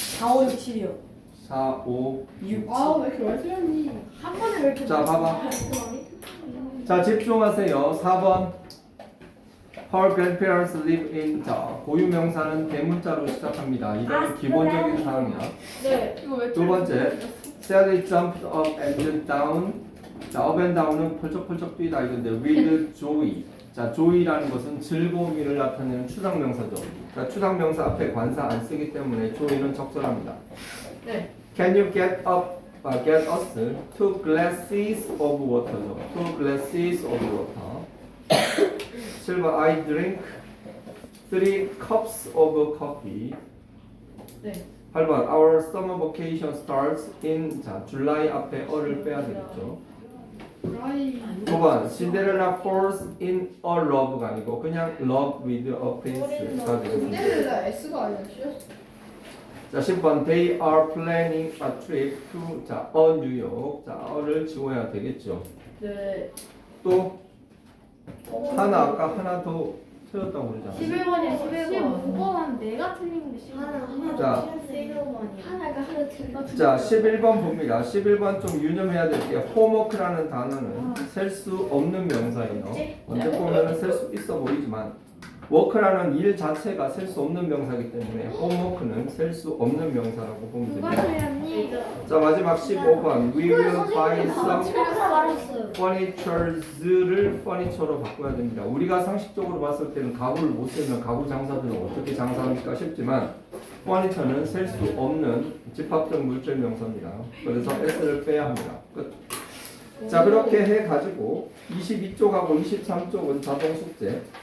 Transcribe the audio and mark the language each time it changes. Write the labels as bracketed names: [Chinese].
[Korean] 4, 5, 6, 7이요. 4, 5, 6, 아왜 이렇게 많이 틀렸니? 한 번에 왜 이렇게 자 봐봐. 자 집중하세요. [English] 4번 Her grandparents live in. [Korean] 자 고유명사는 대문자로 시작합니다. 이거는 기본적인 사항이야. 네. 이거 왜 [English] 두 번째 Sally jumped up and down. [Korean] 자 up and down은 펄쩍펄쩍 뛰다 이건데 with joy. 자 joy라는 것은 즐거움을 나타내는 추상명사죠. 자 추상명사 앞에 관사 안 쓰기 때문에 joy는 적절합니다. 네. [English] Can you get us 2 glasses of water죠. 2 glasses of water. 7번 I drink 3 cups of coffee. [Korean] 네. [English] 8번 Our summer vacation starts in. [Korean] 자 줄라이 앞에 어를 빼야 되겠죠. 아이. [English] 9번 Cinderella falls in a love [Korean] 가 아니고 그냥 [English] love with a prince [Korean] 가 되겠습니다. 근데가 S가 아니라 C였어. [English] 자 10번 They are planning a trip to. [Korean] 자 New York. 자 어를 지워야 되겠죠. 네. 또 하나 아까 하나 더 틀렸다고 그러잖아. 11번이야 11번 15번 내가 틀린 게 15번. 하나 자. 11번이야 하나가 하나 들려. 자, 11번 봅니다. 11번 좀 유념해야 될 게 홈워크라는 단어는 셀 수 없는 명사예요. 언제 보면은 셀 수 있어 보이지만 워크라는 일 자체가 셀 수 없는 명사이기 때문에 홈워크는 셀 수 없는 명사라고 보면 누가 됩니다. 틀렸니? [English] 자, 마지막 15번 We will buy some [Korean] 다 말했어요. furnitures를 furniture로 바꿔야 됩니다. 우리가 상식적으로 봤을 때는 가구를 못 세면 가구 장사들은 어떻게 장사합니까 싶지만 furniture는 셀 수 없는 집합적 물질 명사입니다. 그래서 s를 빼야 합니다. 끝. 자, 그렇게 해가지고 22쪽하고 23쪽은 자동 숙제.